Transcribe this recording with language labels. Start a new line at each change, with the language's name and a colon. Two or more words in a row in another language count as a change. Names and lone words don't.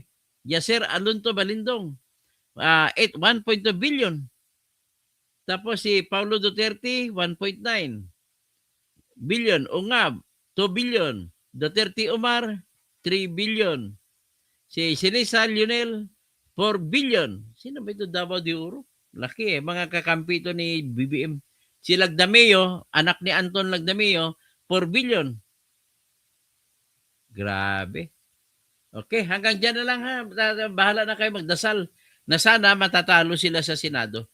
Filipino: Yasser Alonto Balindong, 1.2 billion. Tapos si Paulo Duterte, 1.9 billion. Ungab, 2 billion. Duterte Omar, 3 billion. Si Sinisa Lionel, 4 billion. Sino ba ito? Davao de Oro? Laki mga kakampi ito ni BBM. Si Lagdameo, anak ni Anton Lagdameo, 4 billion. Grabe. Okay, hanggang dyan na lang ha. Bahala na kayo magdasal na sana matatalo sila sa Senado.